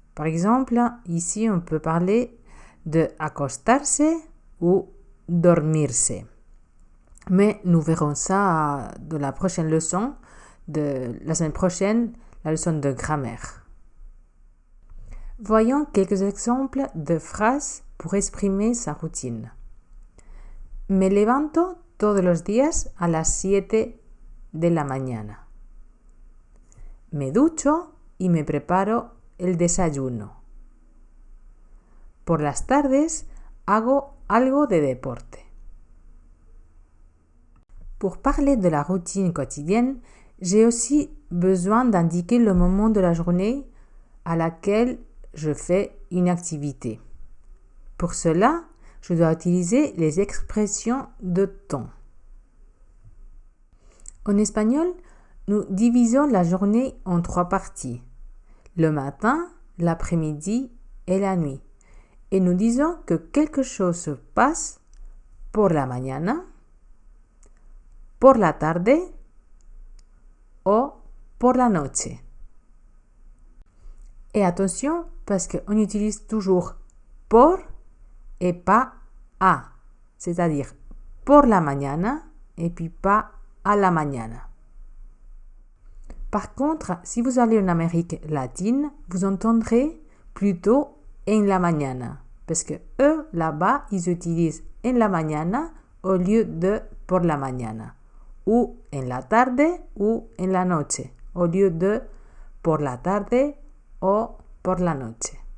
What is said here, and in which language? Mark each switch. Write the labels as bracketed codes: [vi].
[fr] Par exemple, ici on peut parler de acostarse ou dormirse. Mais nous verrons ça dans la prochaine leçon, de la semaine prochaine, la leçon de grammaire. Voyons quelques exemples de phrases pour exprimer sa routine. [es] Me levanto todos los días a las 7 de la mañana. Me ducho y me preparo el desayuno. Por las tardes hago algo de deporte. [fr] Pour parler de la routine quotidienne, j'ai aussi besoin d'indiquer le moment de la journée à laquelle je fais une activité. Pour cela, je dois utiliser les expressions de temps. En espagnol, nous divisons la journée en 3 parties. Le matin, l'après-midi et la nuit. Et nous disons que quelque chose se passe [es] por la mañana, por la tarde o por la noche. [fr] Et attention parce qu'on utilise toujours por et pas a, c'est-à-dire [es] por la mañana [fr] et puis pas [es] a la mañana. [fr] Par contre, si vous allez en Amérique latine, vous entendrez plutôt [es] en la mañana, [fr] parce que eux, là-bas, ils utilisent en la mañana au lieu de [es] por la mañana, [fr] ou [es] en la tarde [fr] ou [es] en la noche, [fr] au lieu de [es] por la tarde [fr] ou [es] por la noche.